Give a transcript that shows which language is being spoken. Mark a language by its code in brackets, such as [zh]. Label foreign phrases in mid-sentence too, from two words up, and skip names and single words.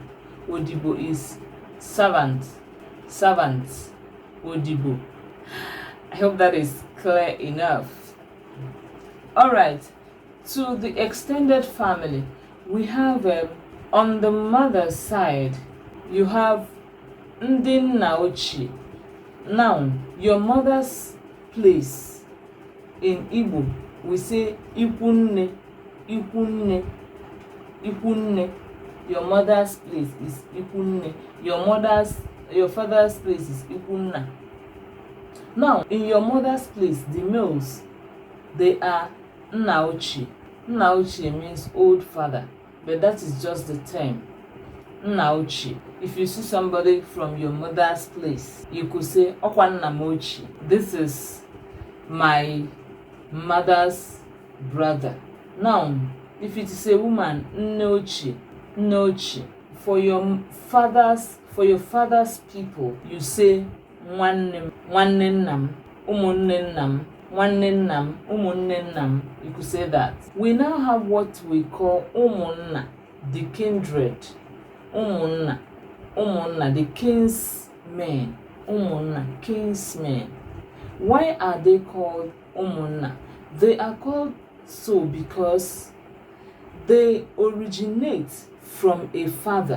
[en] Odibo is servant. Servants. Odibo. I hope that is clear enough. Alright, to the extended family, we have on the mother's side, you have [ig] ndị nna ochie. [en] Now, your mother's place in Igbo, we say ikwunne, ikwunne, ikwunne. Your mother's place is ikwunne. Your father's place is ikwunna. Now, in your mother's place, the males, they are [ig] nna ochie. Nna ochie [en] means old father, but that is just the term. [ig] Nna ochie. [en] If you see somebody from your mother's place, you could say [ig] ọkwa nna m ochie. [en] This is my mother's brother. Now, if it is a woman, [ig] nne ochie, nne ochie. [en] For your father's people, you say [ig] nwanne nnam, umunne nnam. Nwanne nnam, umunne nnam. [en] You could say that. We now have what we call umunna, the kindred. Umunna, the kinsmen. Umunna, kinsmen. Why are they called umunna? They are called so because they originate from a father.